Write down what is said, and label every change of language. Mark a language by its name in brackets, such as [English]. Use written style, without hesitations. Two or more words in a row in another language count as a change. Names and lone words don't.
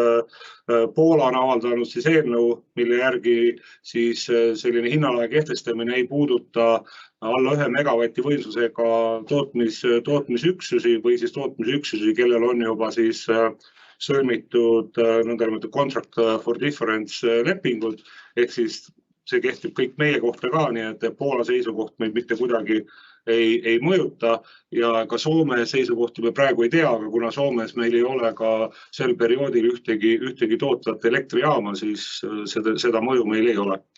[Estonian] Poola on avaldanud siis eelnõu, mille järgi siis selline hinnalae kehtestamine ei puuduta alla 1 megavati võimsusega tootmisüksusi või siis tootmisüksusi, kellel on juba siis sõlmitud nõndanimetatud [English] contract for difference [Estonian] lepingud, ehk siis see kehtib kõik meie kohta ka, nii et Poola seisukoht meid mitte kuidagi ei mõjuta ja ka Soome seisukohti me praegu ei tea, aga kuna Soomes meil ei ole ka sel perioodil ühtegi tootvat elektrijaama, siis seda mõju meil ei ole.